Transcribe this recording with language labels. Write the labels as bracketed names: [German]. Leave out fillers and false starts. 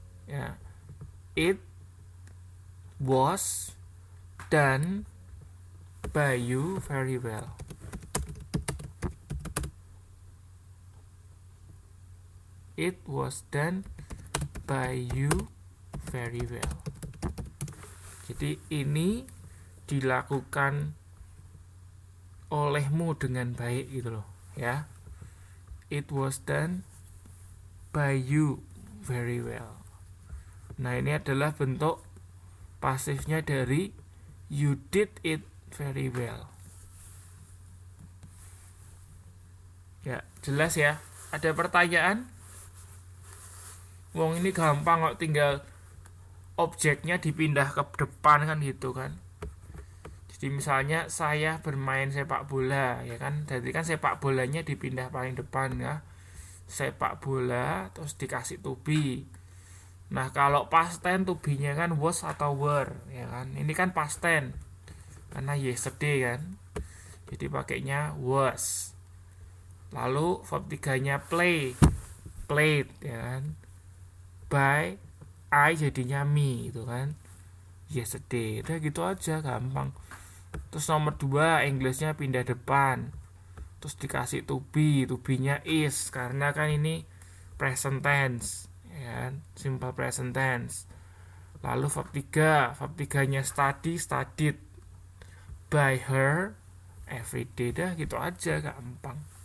[English] Ya, it was done by you very well. It was done by you very well. [Indonesian] Jadi ini dilakukan olehmu dengan baik gitu loh ya. [English] It was done by you very well. [Indonesian] Nah, ini adalah bentuk pasifnya dari [English] you did it very well. [Indonesian] Ya, jelas ya. Ada pertanyaan? Wong ini gampang kok, tinggal objeknya dipindah ke depan kan gitu kan. Jadi misalnya saya bermain sepak bola ya kan, jadi kan sepak bolanya dipindah paling depan ya. Sepak bola terus dikasih to be. Nah, kalau past tense to be-nya kan was atau were ya kan. Ini kan past tense. Karena yesterday kan. Jadi pakainya was. Lalu verb 3-nya play. Played ya kan. By I jadinya me gitu kan. Yesterday. Udah gitu aja, gampang. Terus nomor 2 Englishnya pindah depan. Terus dikasih to be-nya is karena kan ini present tense ya kan? [English] Simple present tense. [Indonesian] Lalu verb 3-nya [English] studied by her every day. [Indonesian] Dah gitu aja, gampang.